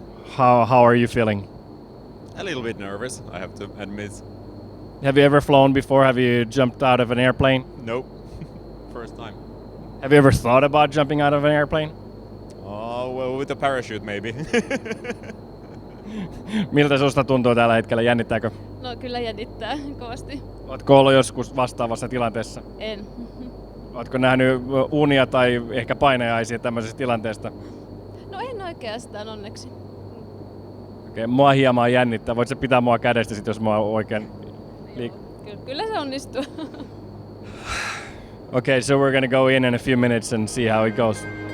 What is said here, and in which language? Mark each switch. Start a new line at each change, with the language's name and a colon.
English: How are you feeling? A little bit nervous, I have to admit. Have you ever flown before? Have you jumped out of an airplane? Nope. First time. Have you ever thought about jumping out of an airplane? Oh, well, with a parachute maybe.
Finnish: Miltä susta tuntuu tällä hetkellä? Jännittääkö? No kyllä jännittää kovasti. Ootko ollut joskus vastaavassa tilanteessa? En. Ootko nähnyt unia tai ehkä painajaisia tämmöisestä tilanteesta? No en oikeastaan onneksi. Okei, mua hieman jännittää. Voit sä pitää mua kädestä sit, jos mä oon oikein Kyllä se onnistuu.
English: Okay, so we're gonna go in a few minutes and see how it goes.